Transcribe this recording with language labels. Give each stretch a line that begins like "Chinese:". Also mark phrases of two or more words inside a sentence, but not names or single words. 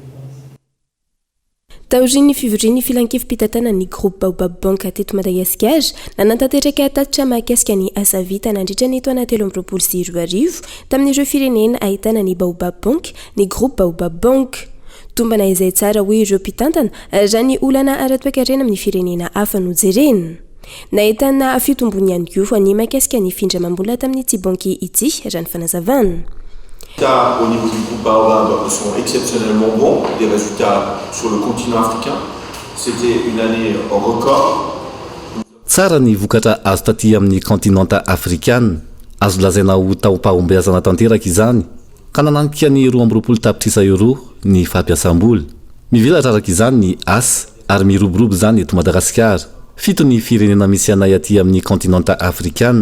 Malagasy: Taorian'ny fivorian'ny filankevim-pitatana ny groupe Baobab Bank teto Madagasikara nanantanteraka tatitra mahakasika ny asa vita nandritra ny taona 2024 tamin'ireo firenena ahitana ny Baobab Bank, ny groupe Baobab Bank. tombana izay tsara hoe ireo mpitantana raha ny olana ara-toekarena amin'ny firenena hafa no jerena. Nahitana fitombony ihany koa ny mahakasika ny findramam-bola tamin'ity banky ity raha ny fanazavana.
French: Car au niveau du groupe Baobab sont exceptionnellement bons, des résultats sur le continent africain. C'était une année record.
Malagasy: Tsara ny vokatra azo taty amin'ny continenta afrikana, azo lazaina ho taom-pahombiazana tanteraka izany, ka nananika ny 20 tapitrisa euro ny fampiasam-bola. Mivelatra araka izany ny asa ary miroborobo zany eto Madagasikara. Fito ny firenena misy anay aty amin'ny continenta afrikana.